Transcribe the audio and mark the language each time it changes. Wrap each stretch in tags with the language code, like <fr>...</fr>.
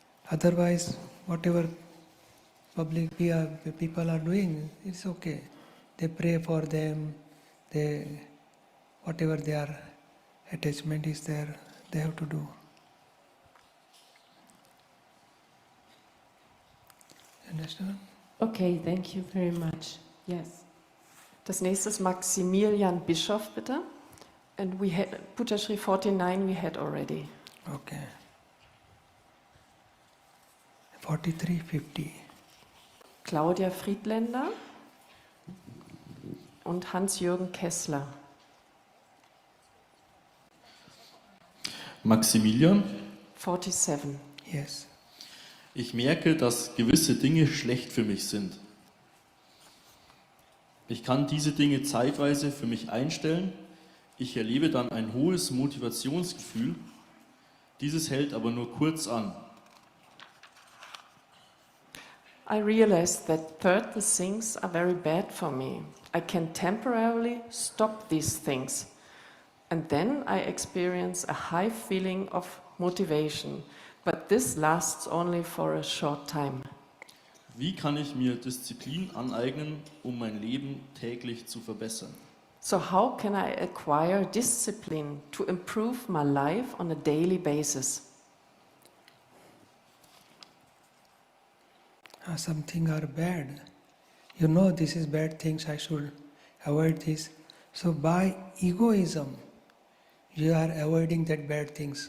<en>Otherwise, whatever public people are doing, it's okay. They pray for them, whatever their attachment is there, they have to do. Understand? Okay, thank you very much. Yes.</en> <de>Das nächste ist Maximilian Bischof, bitte.</de> <en>And we had Dadashri 49 we had already. Okay. 43:50.</en> <de>Claudia Friedländer und Hans-Jürgen Kessler. Maximilian,</de> <en>47. Yes.</en> <de>ich merke, dass gewisse Dinge schlecht für mich sind. Ich kann diese Dinge zeitweise für mich einstellen. Ich erlebe dann ein hohes Motivationsgefühl. Dieses hält aber nur kurz an.</de> <en>I realized that the things are very bad for me. I can temporarily stop these things. And then I experience a high feeling of motivation. But this lasts only for a short time.</en> <de>Wie kann ich mir Disziplin aneignen, um mein Leben täglich zu verbessern?</de> <en>So how can I acquire discipline to improve my life on a daily basis? Something are bad. You know this is bad things, I should avoid this. So by egoism, you are avoiding that bad things.</en>